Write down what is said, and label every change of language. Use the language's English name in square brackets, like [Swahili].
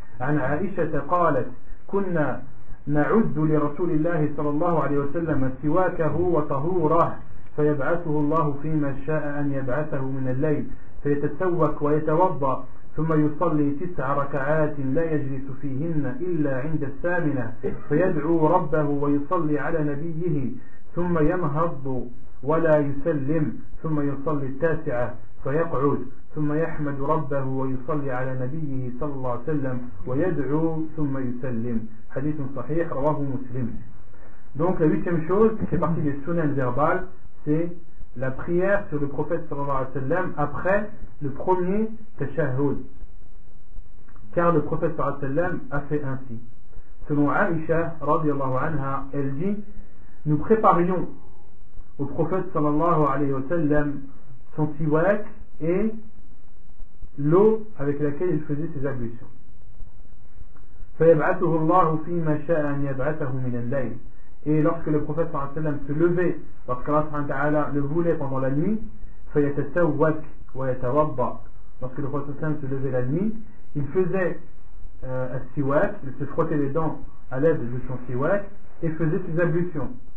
[Arabic] عن عائشة قالت كنا نعد لرسول الله صلى الله عليه وسلم سواكه وطهوره فيبعثه الله فيما شاء أن يبعثه من الليل فيتسوك ويتوضأ ثم يصلي 9 ركعات لا يجلس فيهن إلا عند الثامنة فيدعو ربه ويصلي على نبيه ثم ينهض ولا يسلم ثم يصلي 9 فيقعد ثم يحمد ربه ويصلي على نبيه صلى الله عليه وسلم ويدعو ثم يسلم. حديث صحيح رواه مسلم. [French] Donc la 8e chose qui fait partie des sunan verbales, c'est la prière sur le prophète sallallahu alayhi wa sallam après le premier tashahhud. Car le prophète sallallahu alayhi wa sallam a fait ainsi. Selon Aïcha radiyallahu anha, elle dit: nous préparions au prophète sallallahu alayhi wa sallam son siwak et l'eau avec laquelle il faisait ses ablutions. [Arabic] فيبعثه الله فيما شاء أن يبعثه من الليل. [French] Et lorsque le prophète sallallahu alayhi wa sallam se levait, lorsqu'Allah subhanahu wa ta'ala le voulait pendant la nuit, [Arabic] فيتسوك ويتوضأ. [French] Lorsque le prophète sallallahu alayhi wa sallam se levait la nuit, il faisait un siwak, il se frottait les dents à l'aide de son siwak et faisait ses ablutions.